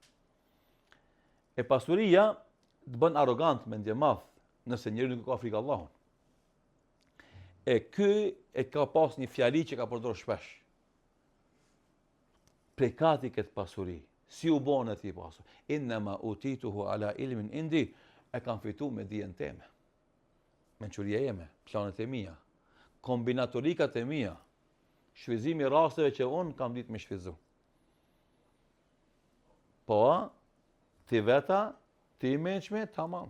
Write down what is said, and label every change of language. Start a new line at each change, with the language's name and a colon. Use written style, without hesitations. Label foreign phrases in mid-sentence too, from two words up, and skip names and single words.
Albanian: E pasuria të bën arrogant me ndjemadh, nëse njeriu nuk ka frikë Allahun. E ky e ka pas një fjali që ka përdorur shpesh. Prekati këtë pasuri, si u bën atij pasur?
Arabic: إنما أوتيته على علم عندي,
Albanian: e kam fitu me dijen teme. Mençuria jeme, planet e mia, kombinatorikat e mia, shfrytëzimi i rasteve që unë kam ditë me shfrytëzu. Po, ti veta, ti mençme, tamam.